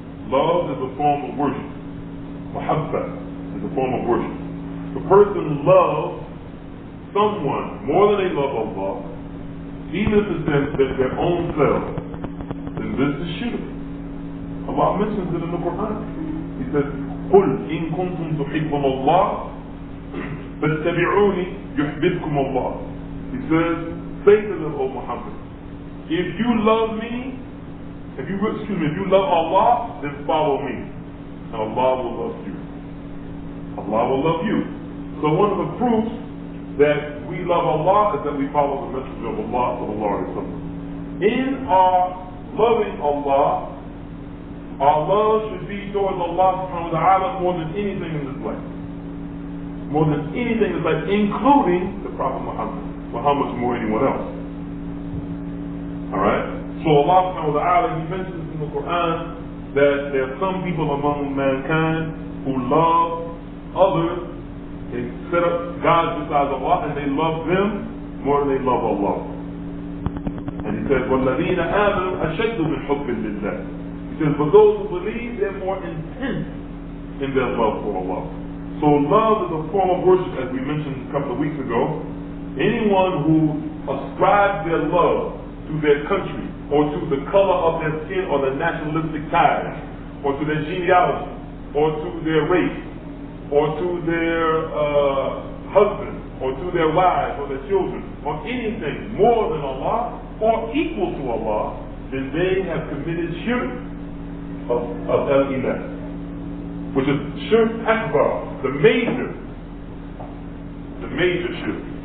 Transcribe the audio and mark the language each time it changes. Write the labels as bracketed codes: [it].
[en] Love is a form of worship. Muhabba is a form of worship. The person loves someone more than they love Allah, even if it's their own self, then this is shirk. Allah mentions it in the Qur'an. He says, [ar] قُلْ إِن كُنْتُمْ تُحِبُّونَ اللَّهَ فَاتَّبِعُونِي يُحْبِبْكُمُ اللَّهُ. [en] He says, say to them, O Muhammad, if you love me, if you love Allah, then follow me. And Allah will love you. Allah will love you. So one of the proofs that we love Allah is that we follow the message of Allah sallallahu alaihi wasallam. In our loving Allah, our love should be towards Allah subhanahu wa ta'ala more than anything in this life. More than anything in this life, including the Prophet Muhammad. Well, how much more anyone else? Alright? So Allah subhanahu wa ta'ala, He mentions in the Qur'an that there are some people among mankind who love others. They set up gods besides Allah and they love them more than they love Allah. And He says, [ar] وَالَّذِينَ آمَنُوا أَشَدُّ مِنْ حُبٍّ لِلَّهِ. [en] He says, but those who believe, they're more intense in their love for Allah. So love is a form of worship, as we mentioned a couple of weeks ago. Anyone who ascribes their love to their country, or to the color of their skin, or their nationalistic ties, or to their genealogy, or to their race, or to their husband, or to their wives, or their children, or anything more than Allah, or equal to Allah, then they have committed shirk of al-Ilah, which is shirk akbar, the major shirk.